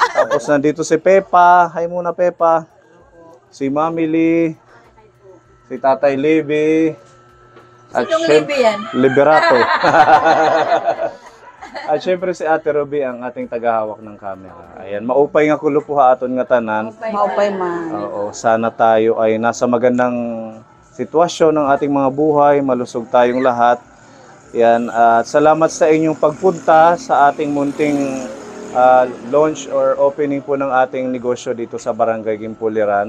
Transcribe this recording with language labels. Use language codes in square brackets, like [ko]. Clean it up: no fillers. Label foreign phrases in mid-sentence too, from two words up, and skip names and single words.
[tl] Tapos nandito si Pepa. Hi muna Pepa. Si Mami Lee. Si Tatay Libby. At Liberato. At syempre si Ate Ruby ang ating tagahawak ng camera. Ayan, [war] maupay nga kulo po aton nga tanan. Maupay man. [tl] Oo, sana tayo ay nasa magandang sitwasyon ng ating mga buhay, malusog tayong lahat. Yan, at salamat sa inyong pagpunta sa ating munting [en] launch or opening [tl] po ng ating negosyo dito sa Barangay Gimpuliran.